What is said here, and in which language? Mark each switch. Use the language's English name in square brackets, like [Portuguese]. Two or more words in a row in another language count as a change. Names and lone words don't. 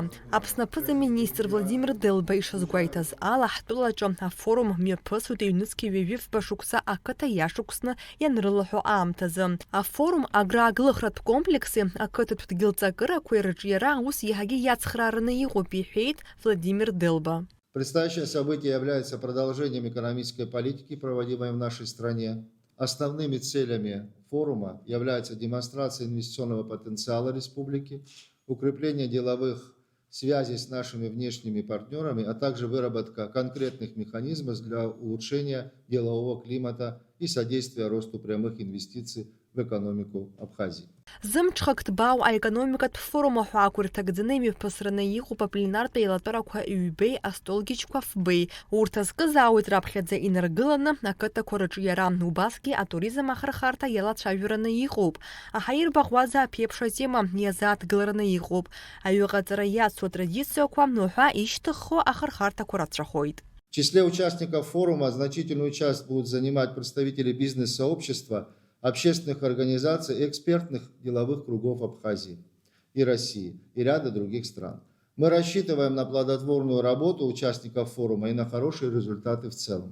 [Abkhazian] Аԥсны аԥыза-министр Владимир Делба ишазгәеиҭаз ала ҳтәылаҿы афорум мҩаԥысуеит аҩныҵҟа ҩажәифба шықәса ақыҭа иашықәсны ианрылаҳәо аамҭазы. Афорум аграагылахратә комплекси ақыҭатә дгьылҵакырақәеи рҿиара ус иаҳагьы иацхраараны иҟоуп, [Russian] пишет Владимир Делба. Предстоящее событие является продолжением экономической политики, проводимой в нашей стране. Основными целями форума является демонстрация инвестиционного потенциала республики, укрепление деловых связей с нашими внешними партнерами, а также выработка конкретных механизмов для улучшения делового климата и содействия росту прямых инвестиций в экономику Абхазии. [Abkhazian] Зымҽхак ҭбаау аекономикатә форум аҳәаақәа ирҭагӡаны имҩаԥысраны иҟоуп апленартә еилатәарақәа ҩбеи астолгьычқәа фбеи. Урҭ азкызаауеит раԥхьаӡа инаргыланы ақыҭақәа рҿиара. Убасгьы атуризм ахырхарҭа иалацәажәараны иҟоуп. Аҳаирбаӷәаза аԥеиԥш атема иазааҭгылараны иҟоуп. Аҩыҟаҵара иацу атрадициақәа уҳәа ишьҭыххо ахырхарҭақәа рацәахоит. [Russian] В числе участников форума значительную часть будут занимать представители бизнес-сообщества, общественных организаций и экспертных деловых кругов Абхазии и России и ряда других стран. Мы рассчитываем на плодотворную работу участников форума и на хорошие результаты в целом.